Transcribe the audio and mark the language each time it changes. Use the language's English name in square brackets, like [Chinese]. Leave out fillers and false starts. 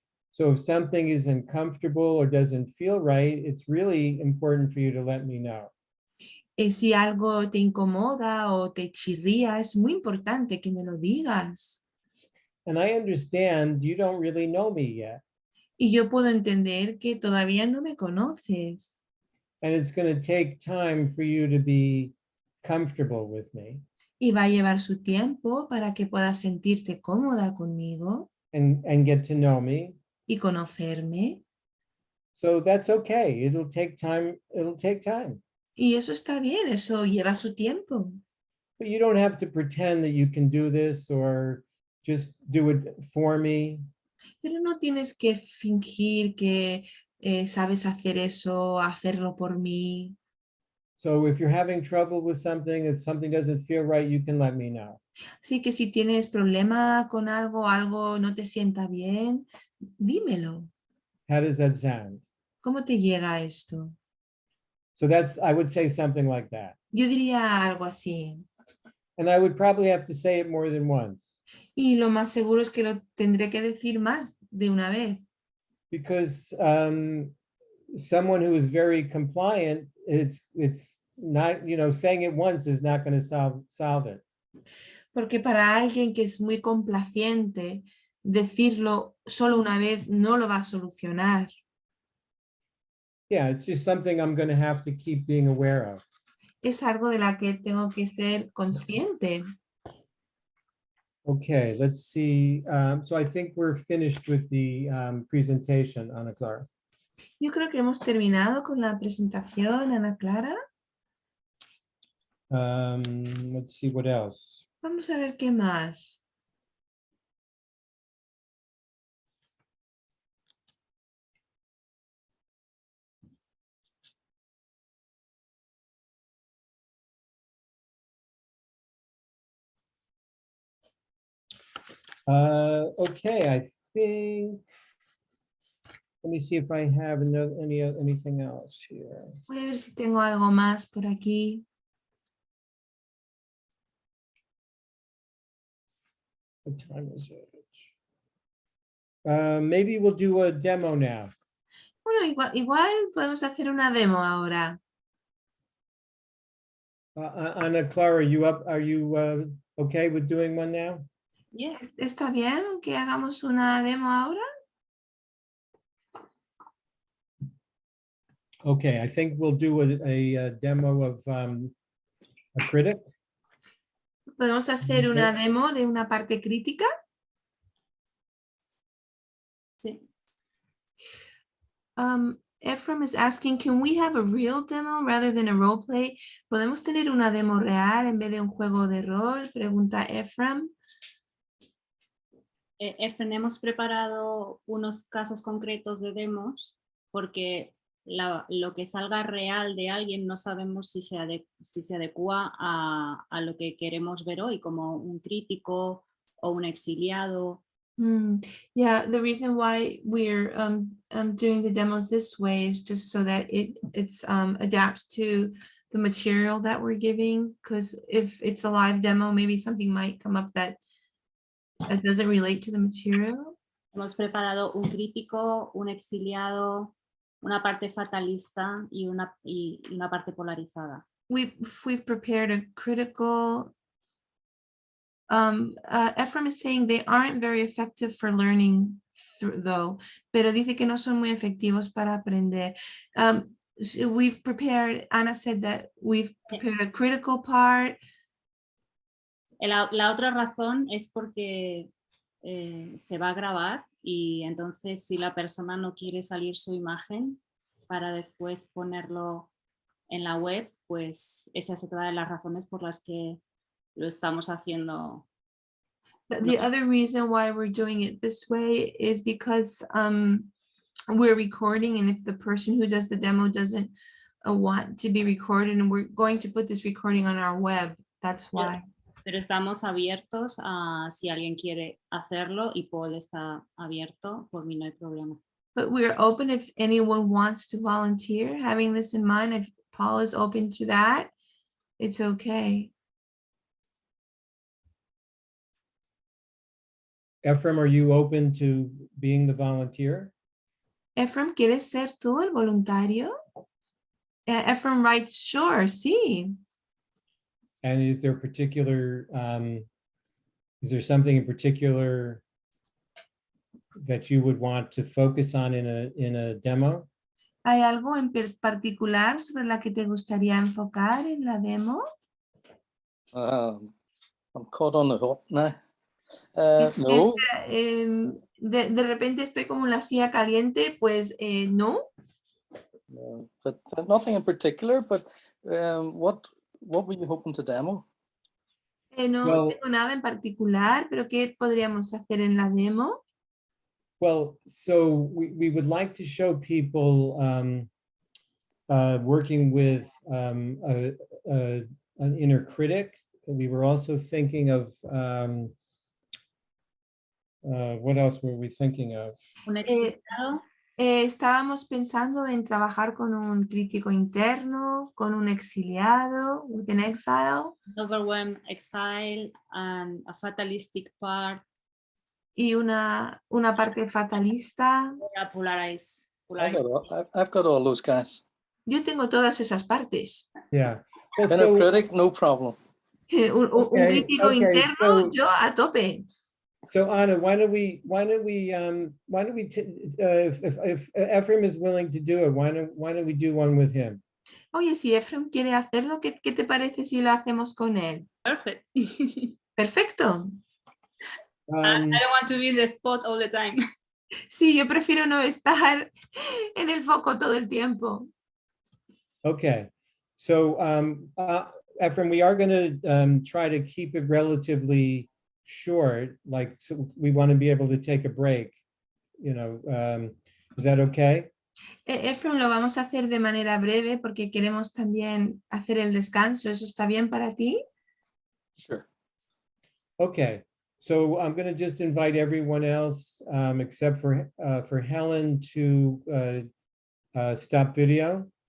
[English] So if something is uncomfortable or doesn't feel right, it's really important for you to let me know. [Spanish] Si algo te incomoda o te chirría, es muy importante que me lo digas. [English] And I understand you don't really know me yet. [Spanish] Y yo puedo entender que todavía no me conoces. [English] And it's going to take time for you to be comfortable with me [Spanish] Y va a llevar su tiempo para que puedas sentirte cómoda conmigo [English] and get to know me. [Spanish] y conocerme. [English] So that's okay. It'll take time. It'll take time. [Spanish] Y eso está bien, eso lleva su tiempo. [English] But you don't have to pretend that you can do this or just do it for me. [Spanish] Pero no tienes que fingir que sabes hacer eso, hacerlo por mí. [English] So if you're having trouble with something, if something doesn't feel right, you can let me know. [Spanish] Así que si tienes problema con algo, algo no te sienta bien, dímelo. [English] How does that sound? [Spanish] ¿Cómo te llega esto? [English] So that's, I would say something like that. [Spanish] Yo diría algo así. [English] And I would probably have to say it more than once. [Spanish] Y lo más seguro es que lo tendré que decir más de una vez. [English] Because someone who is very compliant, it's not, you know, saying it once is not going to solve it. [Spanish] Porque para alguien que es muy complaciente, decirlo solo una vez no lo va a solucionar. [English] Yeah, it's just something I'm going to have to keep being aware of. [Spanish] Es algo de la que tengo que ser consciente. [English] Okay, let's see. So I think we're finished with the presentation, Ana Clara. [Spanish] Yo creo que hemos terminado con la presentación, Ana Clara. [English] Let's see what else. [Spanish] Vamos a ver qué más. [English] Okay, I think, let me see if I have anything else here. [Spanish] Voy a ver si tengo algo más por aquí. [English] What time is it? Maybe we'll do a demo now. [Spanish] Bueno, igual podemos hacer una demo ahora. [English] Ana Clara, are you okay with doing one now? Yes. [Spanish] ¿Está bien que hagamos una demo ahora? [English] Okay, I think we'll do a demo of a critic. [Spanish] ¿Podemos hacer una demo de una parte crítica? Sí. [English] Ephraim is asking, can we have a real demo rather than a role play? [Spanish] ¿Podemos tener una demo real en vez de un juego de rol? Pregunta Ephraim. Hemos preparado unos casos concretos de demos porque lo que salga real de alguien no sabemos si se adecua a lo que queremos ver hoy, como un crítico o un exiliado. [English] Yeah, the reason why we're doing the demos this way is just so that it adapts to the material that we're giving, because if it's a live demo, maybe something might come up that doesn't relate to the material. [Spanish] Hemos preparado un crítico, un exiliado, una parte fatalista y una parte polarizada. [English] We've prepared a critical. Ephraim is saying they aren't very effective for learning though, [Spanish] pero dice que no son muy efectivos para aprender. [English] So we've prepared, Ana said that we've prepared a critical part. [Spanish] La otra razón es porque se va a grabar y entonces si la persona no quiere salir su imagen para después ponerlo en la web, pues esa es otra de las razones por las que lo estamos haciendo. [English] The other reason why we're doing it this way is because we're recording, and if the person who does the demo doesn't want to be recorded, and we're going to put this recording on our web, that's why. [Spanish] Pero estamos abiertos a si alguien quiere hacerlo y Paul está abierto, por mí no hay problema. [English] But we're open if anyone wants to volunteer. Having this in mind, if Paul is open to that, It's okay. Ephraim, are you open to being the volunteer? [Spanish] Ephraim, ¿quieres ser tú el voluntario? [English] Ephraim writes, sure, [Spanish] sí. [English] And is there particular, is there something in particular that you would want to focus on in a demo? [Spanish] ¿Hay algo en particular sobre la que te gustaría enfocar en la demo? [English] I'm caught on the hop now. No. [Spanish] De repente estoy como en la silla caliente, pues no. [English] But nothing in particular, but what were you hoping to demo? [Spanish] No [English] Well, [Spanish] tengo nada en particular, pero ¿qué podríamos hacer en la demo? [English] Well, so we would like to show people working with an inner critic. We were also thinking of, what else were we thinking of? [Spanish] Un exiliado. Estábamos pensando en trabajar con un crítico interno, con un exiliado, [English] with an exile. Overwhelmed exile and a fatalistic part. [Spanish] Y una parte fatalista. [English] Polarized. I've got all those guys. [Spanish] Yo tengo todas esas partes. [English] Yeah. Well, Inner critic, no problem. [Spanish] Un crítico interno, [English] so, [Spanish] yo a tope. [English] So Anna, if Ephraim is willing to do it, why don't we do one with him? [Spanish] Oye, si Ephraim quiere hacerlo, ¿qué te parece si lo hacemos con él? [English] Perfect. [Spanish] Perfecto. [English] I don't want to be in the spot all the time. [Spanish] Sí, yo prefiero no estar en el foco todo el tiempo. [English] Okay. So Ephraim, we are going to try to keep it relatively short, like, so we want to be able to take a break, you know, is that okay? [Spanish] Ephraim, lo vamos a hacer de manera breve porque queremos también hacer el descanso. ¿Eso está bien para ti? [English] Sure. Okay, so I'm going to just invite everyone else except for Helen to stop video.